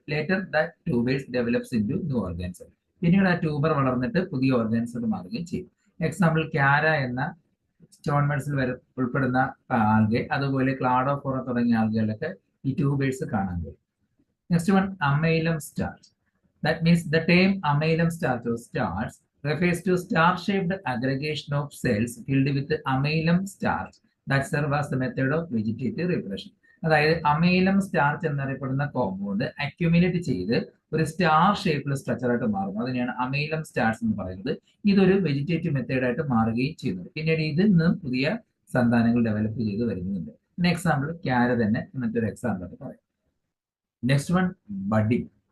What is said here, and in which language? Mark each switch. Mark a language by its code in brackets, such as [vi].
[en] Later the tubers develops into new organism. [ml] പിന്നീട് ആ tuber വളർന്നിട്ട് പുതിയ ഓർഗാനിസം മാറുകയും ചെയ്യും. എക്സാമ്പിൾ ക്യാര എന്ന സ്റ്റോൺ മെഡ്സിൽ ഉൾപ്പെടുന്ന ആൽഗെ, അതുപോലെ ക്ലാഡോഫോറ തുടങ്ങിയ ആൽഗകളിലൊക്കെ ഈ ട്യൂബേഴ്സ് കാണാൻ കഴിയും. [en] Next one, amylum starch. That means the term amylum starch or starch refers to star-shaped aggregation of cells filled with amylum starch that serve as the method of vegetative reproduction. [ml] അതായത് അമൈലം starch എന്നറിയപ്പെടുന്ന compound accumulate ചെയ്ത് ഒരു star ഷേപ്പിൽ structure ആയിട്ട് മാറുന്നു. അതിനെയാണ് അമൈലം starch എന്ന് പറയുന്നത്. ഇതൊരു വെജിറ്റേറ്റീവ് മെത്തേഡായിട്ട് മാറുകയും ചെയ്യുന്നത്. പിന്നീട് ഇതിൽ നിന്നും പുതിയ സന്താനങ്ങൾ ഡെവലപ്പ് ചെയ്ത് വരുന്നുണ്ട്. എക്സാമ്പിൾ ക്യാര തന്നെ മറ്റൊരു എക്സാമ്പിൾ ആയിട്ട് പറയാം. [en] next one, [ml] budding.